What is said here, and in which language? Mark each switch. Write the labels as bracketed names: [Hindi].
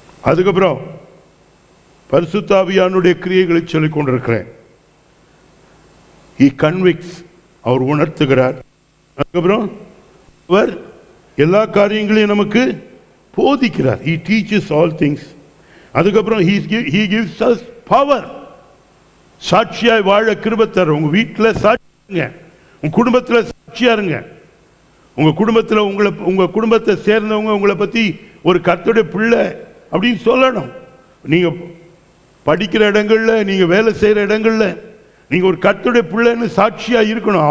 [Tamil] அதுக்கப்புறம் பரிசுத்த ஆவியானுடைய கிரியைகளை சொல்லிக் கொண்டிருக்கிறேன். [English] He convicts, [Tamil] அவர் உணர்த்துகிறார். அதுக்கப்புறம் அவர் எல்லா காரியங்களையும் நமக்கு போதிக்கிறார். [English] He teaches all things. [Tamil] அதுக்கப்புறம் [English] he gives us power. [Tamil] சாட்சியாய் வாழ கிருபை தர. உங்க வீட்டில் சாட்சியா, உங்க குடும்பத்தில் சாட்சியா இருங்க. உங்க குடும்பத்தில் உங்க குடும்பத்தை சேர்ந்தவங்க உங்களை பத்தி ஒரு கர்த்தருடைய பிள்ளை அப்படின்னு சொல்லணும். நீங்க படிக்கிற இடங்கள்ல, நீங்க வேலை செய்யற இடங்கள்ல நீங்க ஒரு கர்த்தருடைய பிள்ளைன்னு சாட்சியா இருக்கணும்.